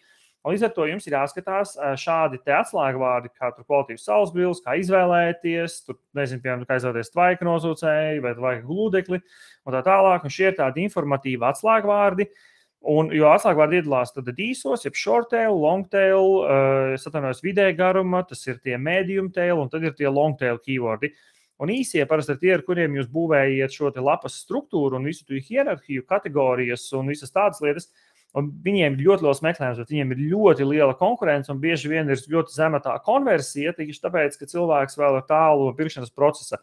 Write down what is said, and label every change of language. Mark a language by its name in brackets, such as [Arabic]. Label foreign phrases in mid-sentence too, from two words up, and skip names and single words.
[Latvian] Un līdz ar to jums ir jāskatās šādi te atslēgvārdi, kā tur kvalitīvas saules brilles, kā izvēlēties, tur, piemēram, kā izvēlēties tvaika nosūcēju vai tvaika glūdekli un tā tālāk. Un šie ir tādi informatīvi atslēgvārdi. Un, jo atslēgvārdi iedalās tad īsos, jeb [English] short tail, long tail, [Latvian] vidēja garuma, tas ir tie [English] medium tail, [Latvian] un tad ir tie [English] long tail [Latvian] keywordi. Un īsie parasti ir tie, ar kuriem jūs būvējiet šo te lapas struktūru un visu tu hierarhiju, kategorijas un visas tādas lietas. Un viņiem ir ļoti liels meklējums, bet viņiem ir ļoti liela konkurence un bieži vien ir ļoti zema tā konversija, tieši tāpēc, ka cilvēks vēl ir tālu no pirkšanas procesa.